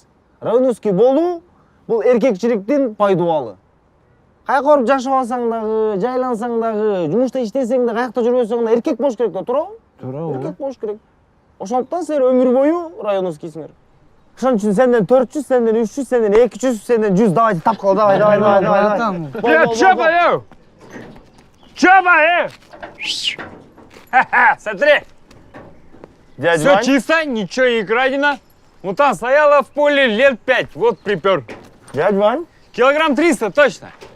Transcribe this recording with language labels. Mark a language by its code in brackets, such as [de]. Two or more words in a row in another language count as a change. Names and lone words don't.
[ky] Районовский болуу бул эркекчиликтин пайдубалы. Кайка барып жашабасаң дагы, жайлансаң дагы, жумушта иштесең да, каякта жүрбөсөң да эркек болуш керек да, туурабы? Эркек болуш керек. Ошондуктан силер өмүр бою районовскийсиңер. Ошон үчүн сенден 400, сенден 300, сенден 200, сенден 100 давайте тапкыла, давай. [ru] Чёба, Смотри. Дядя Все Вань? чисто, ничего не крадено. Вот там стояла в поле лет 5, вот припер. Дядя Вань? Килограмм 300, точно.